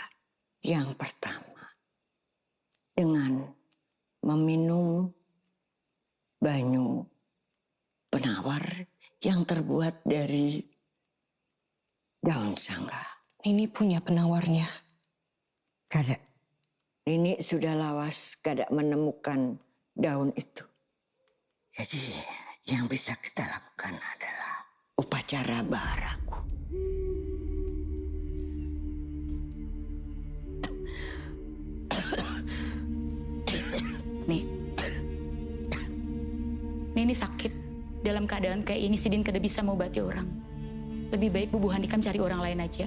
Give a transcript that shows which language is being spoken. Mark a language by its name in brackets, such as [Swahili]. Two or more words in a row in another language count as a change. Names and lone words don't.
[Banjar] Yang pertama, dengan meminum banyu penawar yang terbuat dari daun sangga. [Indonesian] Ini punya penawarnya. [Banjar] Kada. Ini sudah lawas kada menemukan daun itu. [Indonesian] Jadi yang bisa kita lakukan adalah upacara baharaku. [Banjar] Nini sakit. Dalam keadaan kayak ini, Sidin kada bisa mengobati orang. Lebih baik Bu Handikam cari orang lain aja.